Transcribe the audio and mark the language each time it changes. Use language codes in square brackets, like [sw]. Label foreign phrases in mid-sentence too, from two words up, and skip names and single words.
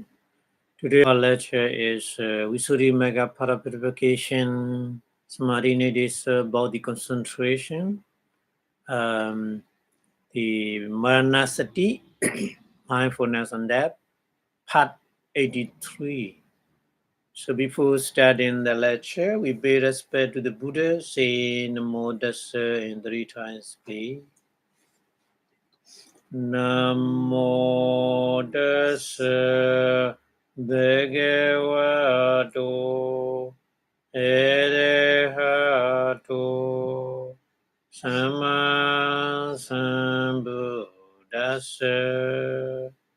[en] Today our lecture is Visuddhi Mega Purification Samadhi is about the concentration, the Maranasati, mindfulness on that, part 83. So before starting the lecture, we pay respect to the Buddha, say [pi] Namo Tassa [en] in 3 times, please. [pi] Namo Tassa Bhagavato Arahato Samma Sambuddhassa.